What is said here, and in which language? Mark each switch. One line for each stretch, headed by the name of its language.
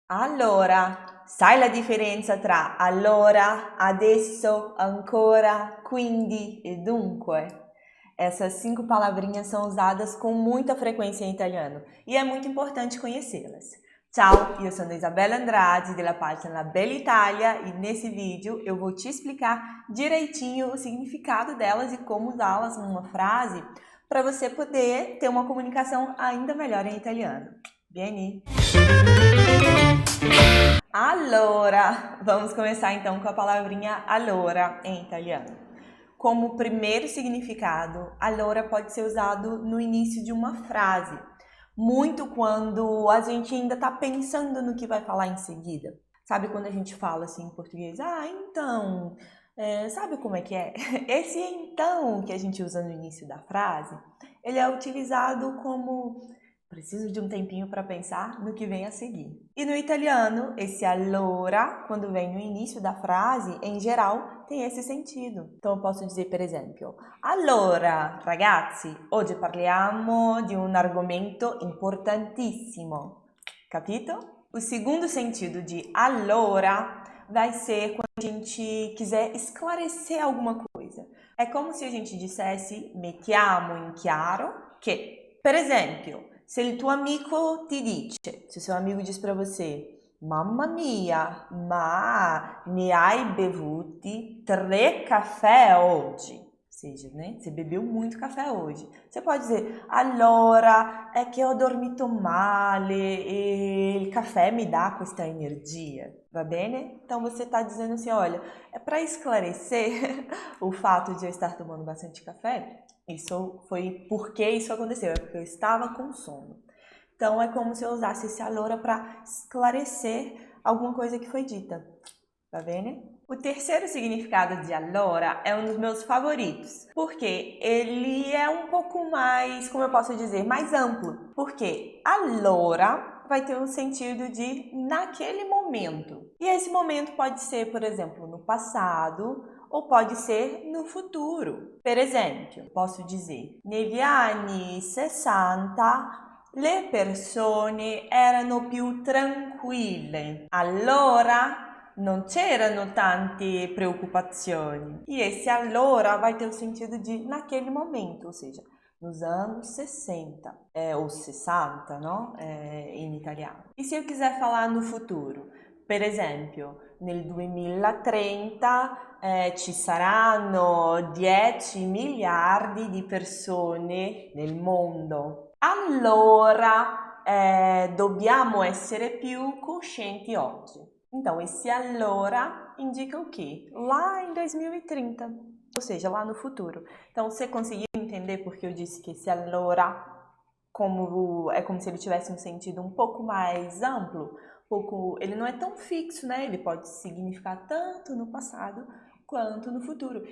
Italian: Allora, sai la differenza tra allora, adesso, ancora, quindi e dunque?
Portuguese: Essas 5 palavrinhas são usadas com muita frequência em italiano e é muito importante conhecê-las.
Italian: Ciao, io sono
Portuguese: Isabella Andrade della página Bella Itália e nesse vídeo eu vou te explicar direitinho o significado delas e como usá-las numa frase para você poder ter uma comunicação ainda melhor em italiano.
Italian: Vieni!
Portuguese: Allora, vamos começar então com a palavrinha allora em italiano. Como primeiro significado, allora pode ser usado no início de uma frase, muito quando a gente ainda está pensando no que vai falar em seguida. Sabe quando a gente fala assim em português, então, sabe como é que é? Esse então que a gente usa no início da frase, ele é utilizado como preciso de um tempinho para pensar no que vem a seguir. E no italiano, esse allora, quando vem no início da frase, em geral, tem esse sentido. Então eu posso dizer,
Italian: per esempio, allora, ragazzi, oggi parliamo di un argomento importantissimo. Capito?
Portuguese: O segundo sentido de allora vai ser quando a gente quiser esclarecer alguma coisa. É como se a gente dissesse
Italian: mettiamo in chiaro che, per esempio, se il tuo amico ti dice,
Portuguese: se o seu amigo diz para você,
Italian: mamma mia, ma ne hai bevuti 3 caffè oggi?
Portuguese: Ou seja, né? Você bebeu muito café hoje. Você pode dizer,
Italian: allora, è che ho dormito male e il caffè mi dà questa energia. Va bene?
Portuguese: Então você está dizendo assim, olha, é para esclarecer o fato de eu estar tomando bastante café. Isso foi porque isso aconteceu, é porque eu estava com sono. Então é como se eu usasse esse allora para esclarecer alguma coisa que foi dita. Tá vendo? O terceiro significado de allora é um dos meus favoritos, porque ele é um pouco mais, como eu posso dizer, mais amplo. Porque allora vai ter um sentido de naquele momento. E esse momento pode ser, por exemplo, no passado ou pode ser no futuro.
Italian: Per esempio,
Portuguese: posso dizer,
Italian: negli anni 60 le persone erano più tranquille. Allora non c'erano tante preoccupazioni.
Portuguese: E esse allora vai ter o sentido de naquele momento, ou seja, nos anos 60, ou 60, no?
Italian: In italiano.
Portuguese: E se eu quiser falar no futuro?
Italian: Per esempio, nel 2030 ci saranno 10 miliardi di persone nel mondo. Allora dobbiamo essere più coscienti oggi.
Portuguese: Então, esse allora indica o quê? Lá em 2030, ou seja, lá no futuro. Então, você conseguiu entender porque eu disse que esse allora é como se ele tivesse um sentido um pouco mais amplo? Ele não é tão fixo, né? Ele pode significar tanto no passado quanto no futuro.